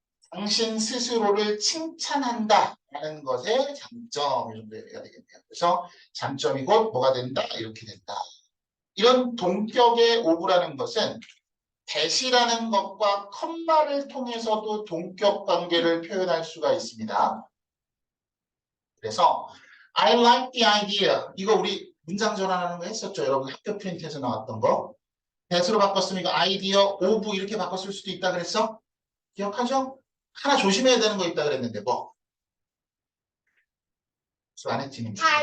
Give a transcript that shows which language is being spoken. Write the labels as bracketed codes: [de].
[ko] 당신 스스로를 칭찬한다 라는 것의 장점 이 정도 얘기가 되겠네요. 그래서 장점이 곧 뭐가 된다? 이렇게 된다. 이런 동격의 오브라는 것은 대시라는 것과 컴마를 통해서도 동격 관계를 표현할 수가 있습니다. 그래서 [en] I like the idea. [ko] 이거 우리 문장 전환하는 거 했었죠. 여러분 학교 프린트에서 나왔던 거. 대수로 바꿨으면 이거 아이디어 오브 이렇게 바꿨을 수도 있다 그랬어? 기억하죠? 하나 조심해야 되는 거 있다 그랬는데 뭐? 수 안 했지?